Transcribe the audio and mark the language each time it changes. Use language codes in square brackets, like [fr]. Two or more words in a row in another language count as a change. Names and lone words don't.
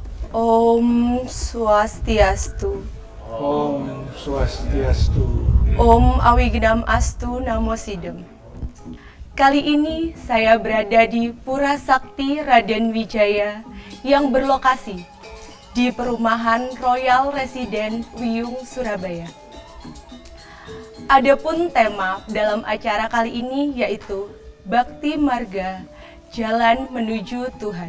[sa] Om Swastiastu. Om Swastiastu. Om Awigedam Astu Namo Sidem. [id] Kali ini saya berada di Pura Sakti Raden Wijaya yang berlokasi di Perumahan Royal Residen Wiyung, Surabaya. Adapun tema dalam acara kali ini yaitu Bhakti Marga, Jalan Menuju Tuhan.